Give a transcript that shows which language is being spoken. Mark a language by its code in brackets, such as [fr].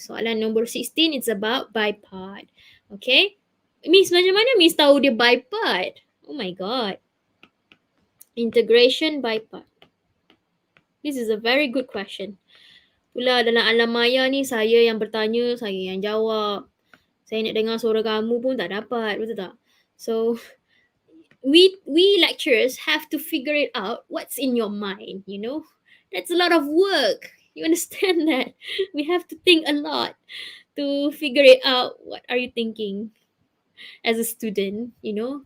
[ms] Soalan nombor 16, [en] it's about bipart. [ms] Okay, Miss, macam mana Miss tahu dia bipart? [en] Oh my god. Integration bipart. This is a very good question. [ms] Pula dalam alam maya ni saya yang bertanya, saya yang jawab. Saya nak dengar suara kamu pun tak dapat, betul tak? [en] So we lecturers have to figure it out what's in your mind, you know? That's a lot of work. You understand that? We have to think a lot to figure it out. What are you thinking as a student, you know?